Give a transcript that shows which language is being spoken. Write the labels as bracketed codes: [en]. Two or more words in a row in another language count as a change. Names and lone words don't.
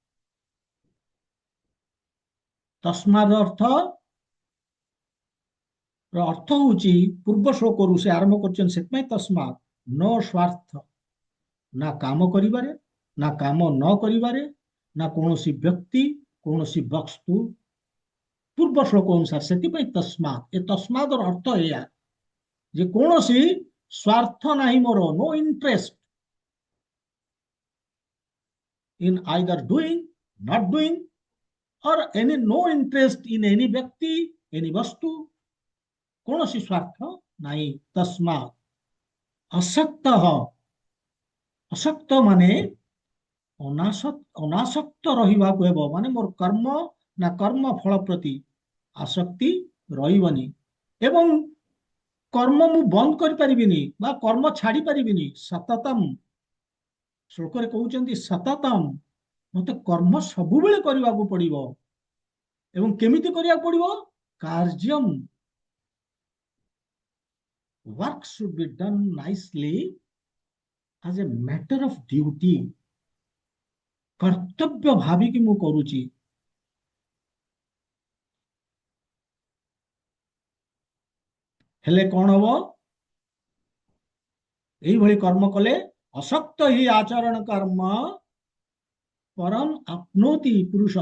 [or] ତସ୍ମାଦ ଅର୍ଥ ହଉଛି ପୂର୍ବ ଶ୍ଲୋକରୁ ସେ ଆରମ୍ଭ କରିଛନ୍ତି, ସେଥିପାଇଁ ତସ୍ମାତ୍ ନ ସ୍ୱାର୍ଥ, ନା କାମ କରିବାରେ, ନା କାମ ନ କରିବାରେ, ନା କୌଣସି ବ୍ୟକ୍ତି କୌଣସି ବସ୍ତୁ, ପୂର୍ବ ଶ୍ଲୋକ ଅନୁସାରେ। ସେଥିପାଇଁ ତସ୍ମାତ୍, ଏ ତସ୍ମାତ୍ ର ଅର୍ଥ ଏଇଆ ଯେ କୌଣସି ସ୍ୱାର୍ଥ ନାହିଁ ମୋର, [en] no interest in either doing, not doing, or any no interest in any [or] ବ୍ୟକ୍ତି, any ବସ୍ତୁ, କୌଣସି ସ୍ୱାର୍ଥ ନାହିଁ। [sa] ତସ୍ମାତ୍ ଅସକ୍ତଃ, [or] ଅସକ୍ତ ମାନେ ଅନାସକ୍ତ ରହିବାକୁ ହେବ, ମାନେ ମୋର କର୍ମ ନା କର୍ମ ଫଳ ପ୍ରତି ଆସକ୍ତି ରହିବନି, ଏବଂ କର୍ମ ମୁଁ ବନ୍ଦ କରିପାରିବିନି ବା କର୍ମ ଛାଡି ପାରିବିନି। ସତତମ୍, ଶ୍ଲୋକରେ କହୁଛନ୍ତି ସତତମ୍, ମତେ କର୍ମ ସବୁବେଳେ କରିବାକୁ ପଡିବ। ଏବଂ କେମିତି କରିବାକୁ ପଡିବ? କାର୍ଯ୍ୟମ୍, [en] work should be done nicely as a matter of duty, [or] କର୍ତ୍ତବ୍ୟ ଭାବିକି ମୁଁ କରୁଛି। ହେଲେ କଣ ହବ? এইଭଳି କର୍ମ କଲେ [sa] ଅସକ୍ତ ହି ଆଚରଣ କର୍ମ ପରମ ଆପ୍ନୋତି ପୁରୁଷ।